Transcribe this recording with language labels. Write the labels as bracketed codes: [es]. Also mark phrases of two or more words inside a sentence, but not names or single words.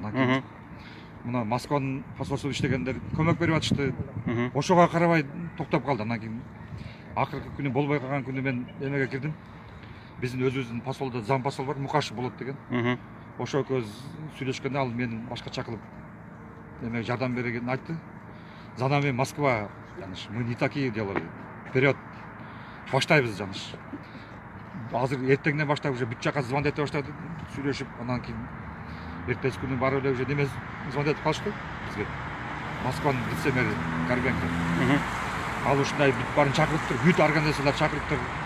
[ky] Анан кийин мына Москванын посольствосу иштегендер көмөк берип атышты. Ошого карабай токтоп калды. Анан кийин акыркы күнү болбой калган күнү мен эмеге кирдим. Биздин өзүбүздүн посолдо зам посол бар, Мукашев болот деген. Ошо экөөбүз сүйлөшкөндө ал мени башка чакырып эмеге жардам бергенин айтты. [ru] За нами Москва, Жаныш, мы не такие делали. Вперед. [ky] Баштайбыз, Жаныш. Азыр эртеңден баштап уже бүт жака звондет эте баштады, сүйлөшүп, анан кийин эртеси күнү барып эле уже неме звондетип калышты бизге. Москванын вице-мэри Горбенко. Ал ушундай бүт баарын чакырыптыр, бүт организациялар чакырыптыр.